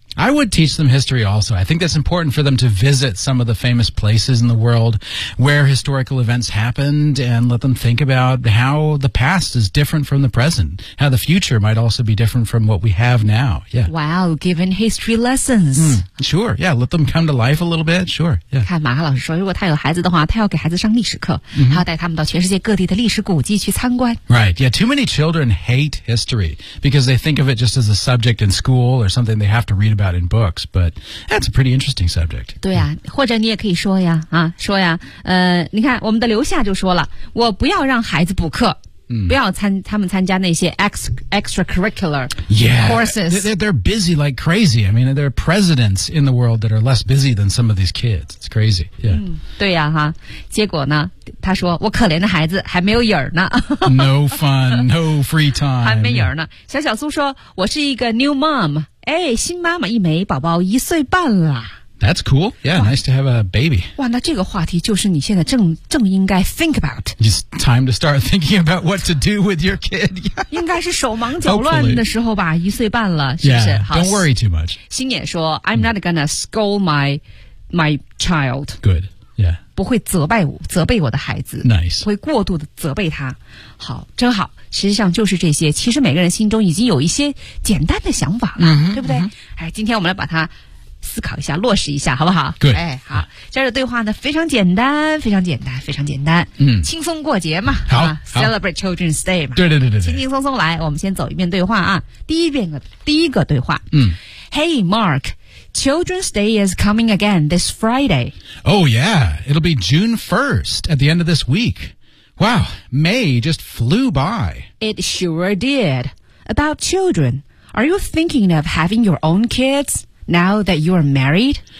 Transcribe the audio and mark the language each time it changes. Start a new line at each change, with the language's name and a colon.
English: I would teach them history also. I think that's important for them to visit some of the famous places in the world where historical events happened and let them think about how the past is different from the present, how the future might also be different from what we have now. Yeah. Wow, given history lessons. Sure, yeah, let them come to life a little bit, sure. Yeah.
Chinese: 看马克老师说如果他有孩子的话他要给孩子上历史课、他要带他们到全世界各地的历史古迹去参观。
English: Right, yeah, too many children hate history because they think of it just as a subject in school or something they have to read about in books, but that's a pretty interesting subject.
Chinese: 对呀、或者你也可以说呀、说呀、你看我们的刘夏就说了我不要让孩子补课、不要他们参加那些
English: extracurricular courses. They're busy like crazy. I mean, there are presidents in the world that are less busy than some of these kids. It's crazy. Yeah.、
Chinese: 对呀、结果呢他说我可怜的孩子还没有影儿呢。
English: No fun, no free time.
Chinese: 还没影儿呢。小小苏说我是一个
English: new mom,
Chinese: 哎，新妈妈一枚，宝宝一岁半了。
English: That's cool. Yeah, nice to have a baby.
Chinese: 哇，那这个话题就是你现在正应该
English: think about. It's time to start thinking about what to do with your kid.
Chinese: 应该是手忙脚乱的时候吧，一岁半了，是不是？
English: Yeah, don't worry too much.
Chinese: 新野说
English: I'm not gonna scold my child. Good, yeah.
Chinese: 不会责备我的孩子。
English: Nice.
Chinese: 会过度的责备他。好，真好。实际上就是这些，其实每个人心中已经有一些简单的想法了，对不对？哎，今天我们来把它思考一下，落实一下，好不好？对，哎，好，这儿的对话呢非常简单，非常简单，非常简单。嗯，轻松过节嘛，好
English: ，Celebrate Children's Day 嘛，
Chinese: 对，轻轻松松来。我们先走一遍对话啊，第一个对话。嗯
English: ，Hey Mark, Children's Day is coming again this Friday. Oh yeah, it'll be June 1st at the end of this week. Wow, May just flew by. It sure did. About children, are you thinking of having your own kids now that you're married?